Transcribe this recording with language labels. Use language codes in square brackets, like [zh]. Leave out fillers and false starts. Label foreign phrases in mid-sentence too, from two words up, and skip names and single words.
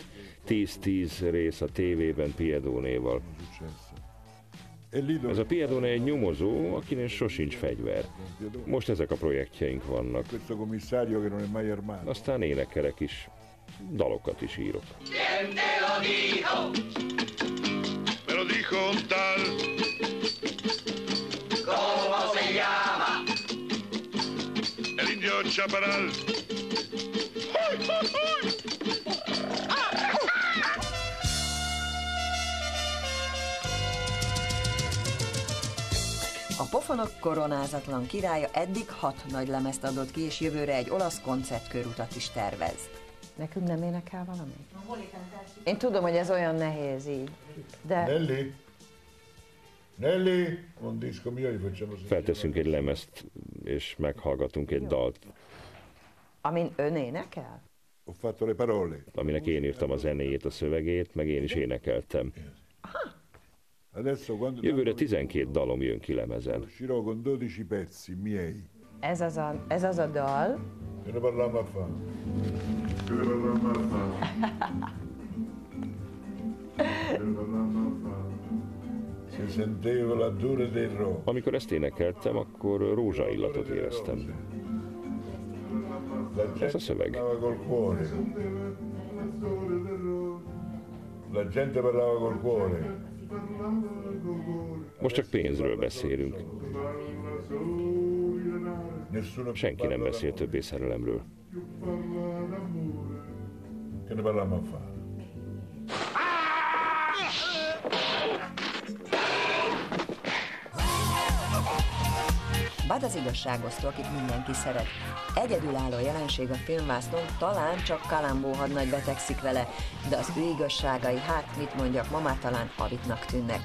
[hu] 10-10 rész a tévében Piedonéval. Ez a Piedone egy nyomozó, akinél sosincs fegyver. Most ezek a projektjeink vannak. Aztán énekelek is, dalokat is írok. [es] Me lo dijo un tal. ¿Cómo se llama? El indio Chaparral. ¡Hoy, hoy, hoy! [hu] A pofonok koronázatlan királya eddig 6 nagy lemezt adott ki, és jövőre egy olasz koncertkörutat is tervez. Nekünk nem énekel valami? Én tudom, hogy ez olyan nehéz így, de... [it] Nelly, un disco mio, gli facciamo sentire. [hu] Felteszünk egy lemezt, és meghallgatunk egy dalt. Amin ön énekel? [it] Ho fatto le parole. [hu] Aminek én írtam a zenéjét, a szövegét, meg én is énekeltem. [it] Adesso quando [hu] Jövőre 12 dalom jön ki lemezen. [it] uscirò con 12 pezzi miei. [hu] Ez az a dal. [it] Che ne parliamo a fa? Che ne parliamo a fa? Che ne parliamo a fa? Si sentiva l'odore del ro. [hu] Amikor ezt énekeltem, akkor rózsaillatot éreztem. Ez a szöveg. [it] Col cuore. La gente parlava col cuore. [hu] Most csak pénzről beszélünk. [it] Nessuno [hu] Senki nem beszél többé szerelemről. [it] Che ne parliamo a fa? [hu] Bud az igazságosztó, akit mindenki szeret. Egyedülálló jelenség a filmvásznon, talán csak Columbo hadnagy betegszik vele, de az ő igazságai, hát mit mondjak, ma már talán avitnak tűnnek.